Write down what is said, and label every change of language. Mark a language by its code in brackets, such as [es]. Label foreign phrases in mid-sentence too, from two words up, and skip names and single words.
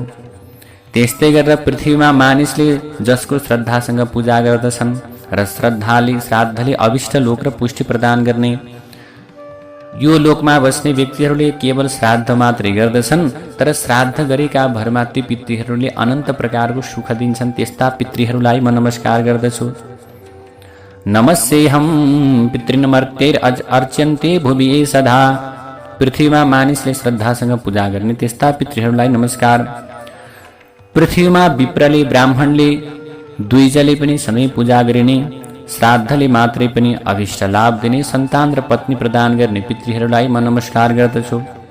[ne] त्यस्तै गरेर पृथ्वीमा मानिसले जसको श्रद्धासँग पूजा गर्दछन् र श्राद्धले अभिष्ट लोक र पुष्टि प्रदान गर्ने, यो लोकमा बस्ने व्यक्तिहरूले केवल श्राद्ध मात्रै गर्दछन् तर श्राद्ध गरेका भरमा ती पितृहरूले अनन्त प्रकारको सुख दिन्छन्। त्यस्ता पितृहरूलाई म नमस्कार गर्दछु। [sa] नमस्येहं पितृनमर्त्यैर अर्च्यन्ते भुवि सदा। [ne] पृथ्वीमा मानिसले श्रद्धासँग पूजा गर्ने त्यस्ता पितृहरूलाई नमस्कार। पृथ्वीमा विप्रले ब्राह्मणले दुईजले पनि सधैँ पूजा गरिने, श्राद्धले मात्रै पनि अभिष्ट लाभ दिने, सन्तान र पत्नी प्रदान गर्ने पितृहरूलाई म नमस्कार गर्दछु।